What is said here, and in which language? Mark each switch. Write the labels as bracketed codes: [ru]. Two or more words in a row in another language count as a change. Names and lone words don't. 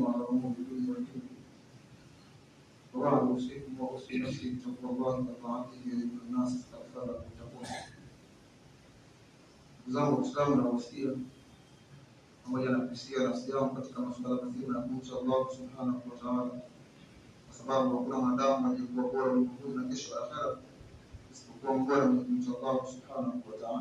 [ar] على امور الدنيا والدين وبعد اوصيكم واوصي نفسي بتقوى الله وطاعته يا ايها الناس استغفر واتقون [sw] zangu Waislamu na wasia pamoja na kusia nafsi yangu katika masuala mazima ya kumcha Allah [ar] سبحانه وتعالى, [sw] kwa sababu hakuna mwanadamu aliyekuwa bora ulimwenguni na kesho akhera isipokuwa mbora mwenye kumcha Allah [ar] سبحانه وتعالى.